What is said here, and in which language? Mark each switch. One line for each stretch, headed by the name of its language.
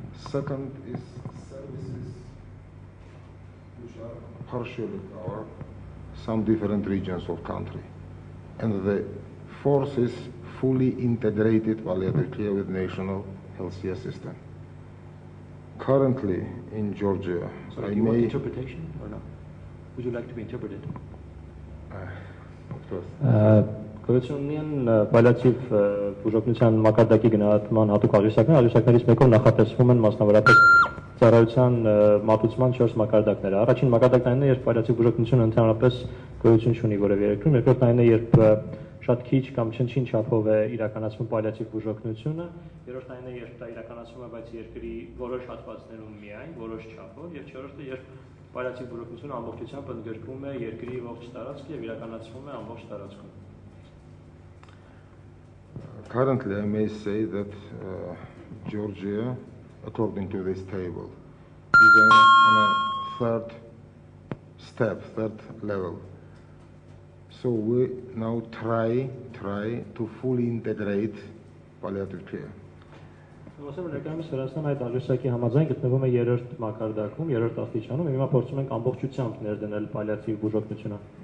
English: Second is services which are partially cover some different regions of country. And the fourth is fully integrated palliative care with national healthcare system. Currently in Georgia, so do you want interpretation or not? Would you like to be interpreted? Of course.
Armenian: Գոյությունն պալիատիվ բուժօգնության մակարդակի գնահատման հատուկ աղյուսակներից մեկով նախատեսվում են մասնավորապես ծառայության մատուցման 4 մակարդակներ։ Առաջին մակարդակն այն է, երբ պալիատիվ բուժօգնությունը ընդհանրապես գոյություն չունի որևէ երկրում, երկրորդն այն է, երբ շատ քիչ կամ չնչին չափով է իրականացվում պալիատիվ բուժօգնությունը, երրորդն այն է, երբ դա իրականացվում է, բայց երկրի որոշ հատվածներում միայն, որոշ չափով, եւ չորրորդը, երբ պալիատիվ բուժօգնությունը ամբողջությամբ ընդգրկվում է երկրի ողջ տարածքը եւ իրականացվում է ամբողջ տարածքում։
English: Currently, I may say that Georgia, according to this table, is on a third level. So we now try to fully integrate palliative care.
Armenian: Ոսեմ ներկայումս Վրաստան այդ աղյուսակի համաձայն գտնվում է երրորդ մակարդակում, երրորդ աստիճանում, եւ հիմա փորձում ենք ամբողջությամբ ներդնել պալիատիվ բուժօգնությունը։